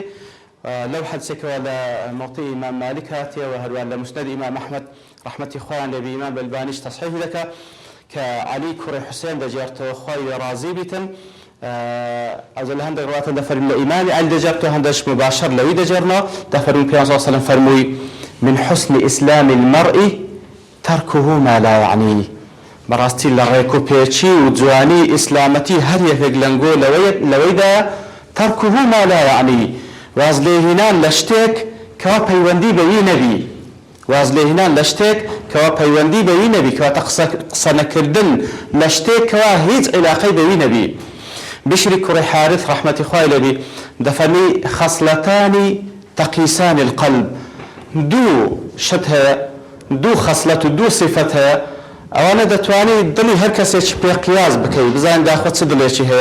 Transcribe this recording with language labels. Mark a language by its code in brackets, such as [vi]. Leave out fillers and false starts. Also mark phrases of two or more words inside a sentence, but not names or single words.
[ckb] لەو حەدیثێکەوە لە موطئی ئیمام مالک هاتیەوە، هەروە لە مسند ئیمام ئەحمەد ڕەحمەتی خۆیان لێبی، ئیمام بەلبانیش تەصحیح دەکا کە عەلی کوڕی حوسێن دەجێڕتەوە خۆی ڕازی بیتن. ئەوە لە هەندێک ڕواتە دەفەرمێن لە ئیمامی عەلی دەجێڕتەوە، هەندێکش مباشر لەوی دەجێڕنەوە. دەفەرمێن پێغەمبەر [ar] صلی الله علیه و سلم فەرمووی من حسن إسلام المرء تركه ما لا يعنيه. [ckb] بەڕاستی لە ڕێک و پێچی و جوانی ئیسلامەتی هەر یەکێک لەنگۆ لەوەیدا [ar] تركه ما لا يعنيه، [ckb] واز لێهێنان لە شتێک کەوا پەیوەندی بەوی نەبی، واز لێهێنان لە شتێک کەوا پەیوەندی بەوی نەبی، کەواتە قسە نەکردن لە شتێک کەوا هیچ علاقەی بەوی نەبی. بشری کوڕی حارث ڕەحمەتی خوای لێبی دەفەرمی خەسلەتانی [ar] تەقیسان القلب، [ckb] دوو شت هەیە، دوو خەسلەت و دوو صفەت هەیە، ئەوانە دەتوانێت دڵی هەر کەسێک پێ قیاس بکەی بزانین داخۆ چ دڵێکی هەیە.